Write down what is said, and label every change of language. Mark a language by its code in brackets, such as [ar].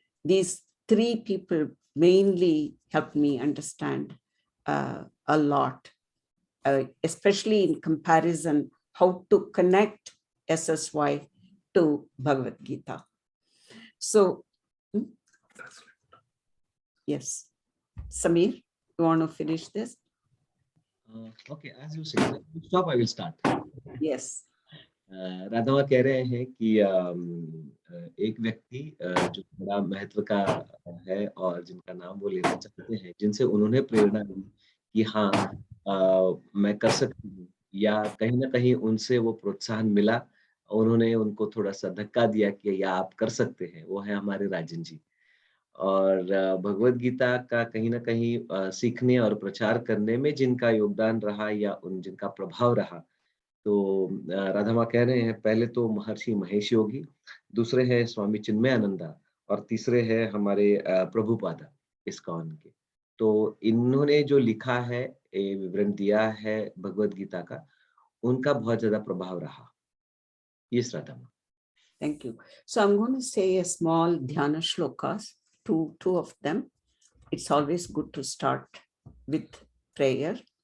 [en] These three people mainly helped me understand a lot, especially in comparison, how to connect SSY to Bhagavad Gita. So, yes. Samir, you want to finish this? Okay, as you say, stop, I will start. Yes. [hi] Radha कह रहे हैं कि एक व्यक्ति जो बड़ा महत्व का है और जिनका नाम वो लेना चाहते हैं, जिनसे उन्होंने प्रेरणा ली कि हाँ मैं कर सकती हूँ, या कहीं ना कहीं उनसे वो प्रोत्साहन मिला, उन्होंने उनको थोड़ा सा धक्का दिया कि या आप कर सकते हैं, वो है हमारे राजन जी। और भगवद गीता का कहीं ना कहीं सीखने और प्रचार करने में जिनका योगदान रहा या जिनका प्रभाव रहा, तो राधा माँ कह रहे हैं, पहले तो महर्षि महेश योगी, दूसरे हैं स्वामी चिन्मयानंदा और तीसरे हैं हमारे प्रभुपादा इस्कॉन के। तो इन्होंने जो लिखा है, ये विवरण दिया है भगवद गीता का, उनका बहुत ज्यादा प्रभाव रहा। [en] Yes, Radha Maa. Thank you. So I'm going to say a small dhyana shlokas, two of them. It's always good to start with prayer.